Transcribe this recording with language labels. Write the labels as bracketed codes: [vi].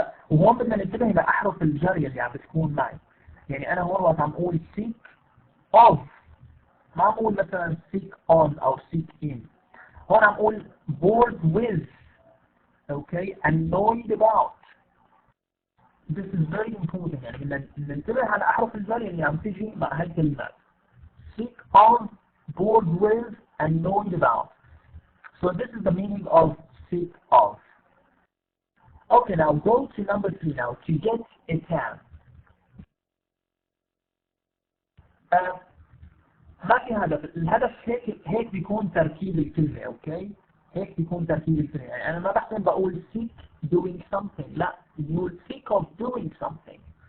[ar] وهون بدنا ننتبه لأحرف الجر اللي عم بتكون معي. يعني أنا هون وقت عم أقول sick of ما عم أقول مثلا sick on أو sick in. هون عم أقول bored with. [en] Okay, annoyed about. This is very important. [ar] يعني بدنا ننتبه على أحرف الجر اللي عم تيجي مع هالكلمات. [en] Sick of, bored with, annoyed about. So this is the meaning of sick of. Okay, now go to number 3 now. To get a tan. [ar] ما في هدف. الهدف هيك بيكون تركيب الكلمة. اوكي هيك بيكون تركيب الكلمة. يعني أنا ما بحسن بقول [en] sick doing something. لا you're sick of doing something.